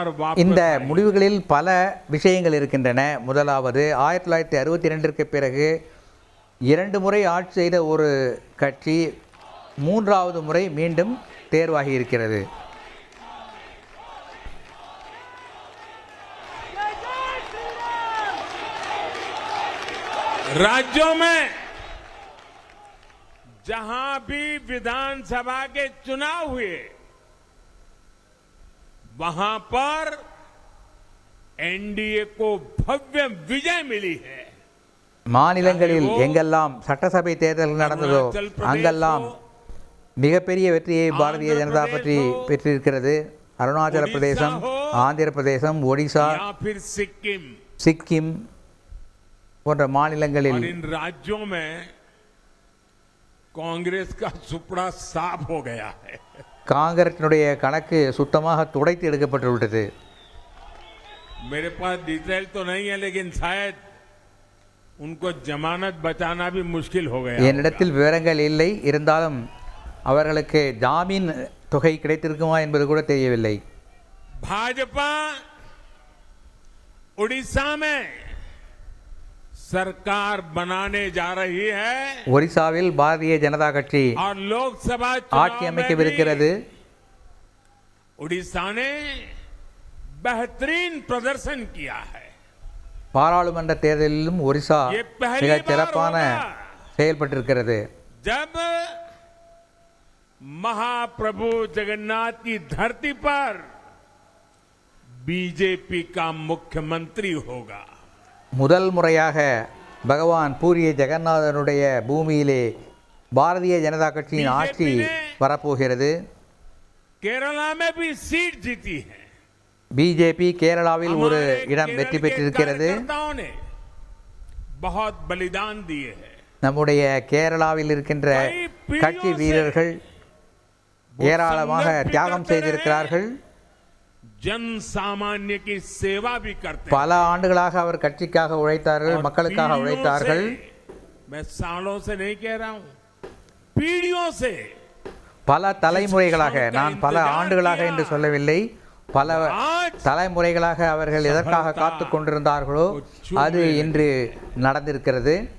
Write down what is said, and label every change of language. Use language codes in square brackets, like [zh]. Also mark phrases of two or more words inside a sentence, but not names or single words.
[ta] இந்த [hi] वापस आई। [ta] முடிவுகளில் பல விஷயங்கள் இருக்கின்றன. முதலாவது 1962ற்கு பிறகு 2 முறை ஆட்சி செய்த ஒரு கட்சி 3வது முறை மீண்டும் தேர்வாகி இருக்கிறது. [hi] राज्यों में जहां भी विधानसभा के चुनाव हुए वहां पर एनडीए को भव्य विजय मिली है। [ta] மாநிலங்களில் எங்கெல்லாம் சட்டசபை தேர்தல் நடந்ததோ அங்கெல்லாம் மிகப்பெரிய வெற்றியை பாரதிய ஜனதா கட்சி பெற்றிருக்கிறது. அருணாச்சல பிரதேசம், ஆந்திர பிரதேசம், ஒடிசா, [hi] या फिर सिक्किम, [ta] சிக்கிம் போன்ற மாநிலங்களில் [hi] और इन राज्यों में कांग्रेस का सुपड़ा साफ हो गया है। [ta] காங்கிரசினுடைய கணக்கு சுத்தமாக துடைத்து எடுக்கப்பட்டுவிட்டது. [hi] मेरे पास डिटेल तो नहीं है, लेकिन शायद उनको जमानत बचाना भी मुश्किल हो गया। [ta] என்னிடத்தில் விவரங்கள் இல்லை, இருந்தாலும் அவர்களுக்கு ஜாமீன் தொகை கிடைத்திருக்குமா என்பது கூட தெரியவில்லை. [hi] भाजपा उड़ीसा में सरकार बनाने जा रही है [ta] ஒரிசாவில் பாரதிய ஜனதா கட்சி [hi] और लोकसभा [ta] ஆட்சி [hi] चुनाव में [ta] அமைக்கவிருக்கிறது. [hi] भी उड़ीसा ने बेहतरीन प्रदर्शन किया है। [ta] பாராளுமன்ற தேர்தலிலும் ஒரிசா [hi] ये पहली [ta] மிக [hi] बार [ta] சிறப்பான [hi] होगा [ta] செயல்பட்டிருக்கிறது. [hi] जब महाप्रभु जगन्नाथ की धरती पर बीजेपी का मुख्यमंत्री होगा। [ta] முதல் முறையாக பகவான் பூரிய ஜெகநாதனுடைய பூமியிலே பாரதிய ஜனதா கட்சியின் ஆட்சி வரப்போகிறது. [hi] केरला में भी सीट जीती है। [ta] பிஜேபி கேரளாவில் ஒரு [hi] हमारे [ta] இடம் [hi] केरल [ta] வெற்றி [hi] के [ta] பெற்றிருக்கிறது. [hi] कार्यकर्ताओं ने बहुत बलिदान दिए हैं। [ta] நம்முடைய கேரளாவில் இருக்கின்ற கட்சி வீரர்கள் ஏராளமாக தியாகம் செய்திருக்கிறார்கள். [hi] जन सामान्य की सेवा भी करते हैं। [ta] பல ஆண்டுகளாக அவர் கட்சிக்காக உழைத்தார்கள், [hi] और [ta] மக்களுக்காக [hi] पीढ़ियों [ta] உழைத்தார்கள். [hi] से, मैं सालों से नहीं कह रहा हूं, पीढ़ियों से [ta] பல தலைமுறைகளாக, நான் பல ஆண்டுகளாக என்று சொல்லவில்லை, பல தலைமுறைகளாக அவர்கள் எதற்காக காத்து கொண்டிருந்தார்களோ அது இன்று நடந்திருக்கிறது.